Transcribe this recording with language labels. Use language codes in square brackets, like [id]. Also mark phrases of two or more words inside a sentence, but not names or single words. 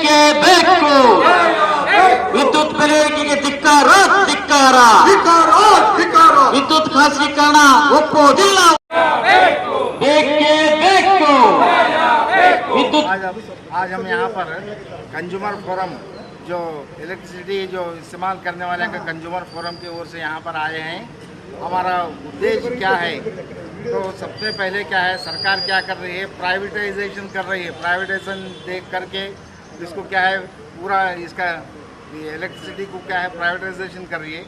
[kn] ಬೇಕು. ವಿದ್ಯುತ್ ಬೆಲೆ ಏರಿಕೆಗೆ ಧಿಕ್ಕಾರ ಧಿಕ್ಕಾರ. ವಿದ್ಯುತ್ ಖಾಸಗೀಕರಣ ಒಪ್ಪುವುದಿಲ್ಲ. ಬೇಕೇ ಬೇಕು ವಿದ್ಯುತ್. [hi] आज हम यहाँ पर [en] consumer forum [hi] जो इलेक्ट्रिसिटी जो इस्तेमाल करने वाले का [en] consumer forum [hi] की ओर से यहाँ पर आए हैं। हमारा उद्देश्य क्या है, तो सबसे पहले क्या है, सरकार क्या कर रही है, प्राइवेटाइजेशन कर रही है। प्राइवेटाइजेशन देख करके इसको क्या है, पूरा इसका इलेक्ट्रिसिटी को क्या है प्राइवेटाइजेशन कर रही है।